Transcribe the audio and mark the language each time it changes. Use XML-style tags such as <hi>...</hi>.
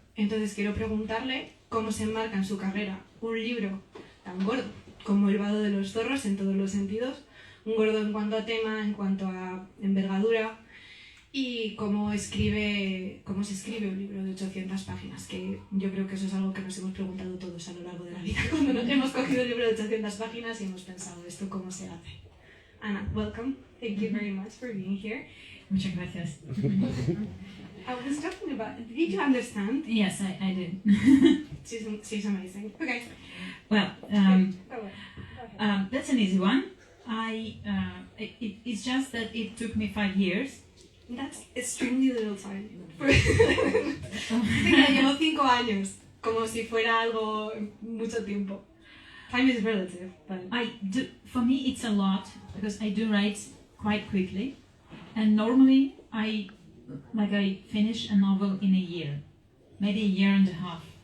<es>Entonces quiero preguntarle cómo se enmarca en su carrera un libro tan gordo como El vado de los zorros en todos los sentidos, un gordo en cuanto a tema, en cuanto a envergadura, y cómo se escribe un libro de 800 páginas, que yo creo que eso es algo que nos hemos preguntado todos a lo largo de la vida, cuando nos hemos cogido un libro de 800 páginas y hemos pensado, ¿esto cómo se hace?</es> <en>Ana, welcome. Thank you very much for being here.</en> <es>Muchas gracias.</es> <en>I was talking about, did you understand? Yes, I did. She's amazing. Okay. Well, Go ahead. that's an easy one. It's just that it took me 5 years. That's extremely little time.</en> <es>Dice que llevó 5 años, como si fuera algo mucho tiempo.</es> <en>Time is relative, but... For me, it's a lot because I do write quite quickly, and normally I finish a novel in a year, maybe a year and a half.</en>